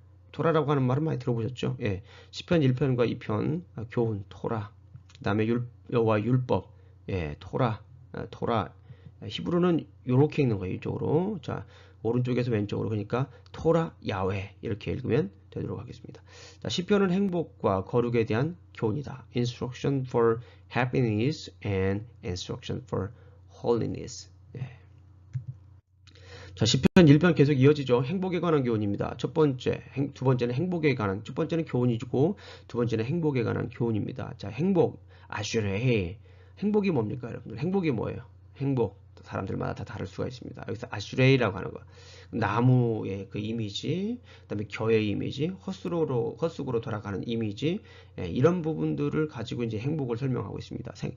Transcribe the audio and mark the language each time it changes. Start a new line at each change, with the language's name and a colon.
Korean: 토라라고 하는 말은 많이 들어보셨죠? 시편 1편과 2편 교훈 토라. 그다음에 여호와 율법 토라. 히브리는 이렇게 읽는 거예요. 이쪽으로. 자, 오른쪽에서 왼쪽으로. 그러니까 토라 야훼 이렇게 읽으면 되도록 하겠습니다. 자, 시편은 행복과 거룩에 대한 교훈이다.
English: Instruction for happiness and instruction for holiness.
Korean: 자, 시편 1편 계속 이어지죠. 행복에 관한 교훈입니다. 두 번째는 행복에 관한, 첫 번째는 교훈이고, 두 번째는 행복에 관한 교훈입니다. 자, 행복, 아슈레. 행복이 뭡니까, 여러분들? 행복이 뭐예요? 행복. 사람들마다 다 다를 수가 있습니다. 여기서 아슈레이라고 하는 거. 나무의 그 이미지, 그 다음에 겨의 이미지, 헛수고로 돌아가는 이미지, 이런 부분들을 가지고 이제 행복을 설명하고 있습니다.